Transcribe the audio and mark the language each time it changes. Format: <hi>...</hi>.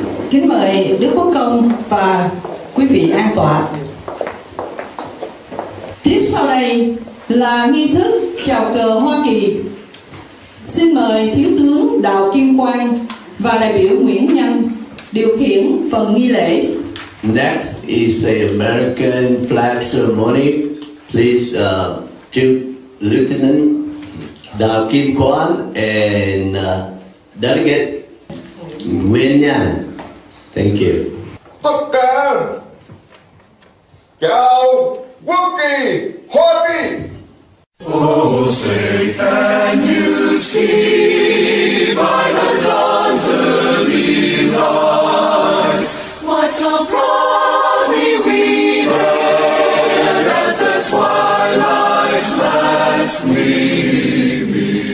<vi>Kính mời Đức Quốc công và quý vị an tọa. Tiếp sau đây là nghi thức chào cờ Hoa Kỳ. Xin mời Thiếu tướng Đào Kim Quang và đại biểu Nguyễn Nhân điều khiển phần nghi lễ.</vi> <en>Next is a American flag ceremony. Please, Lieutenant Đào Kim Quang and Delegate Nguyễn Nhân. Thank you.</en> <vi>Tất cả chào Quốc kỳ Hoa Kỳ.</vi> <en>Oh, say can you see by the dawn's early light what so proudly we hailed at the twilight's last gleaming,</en>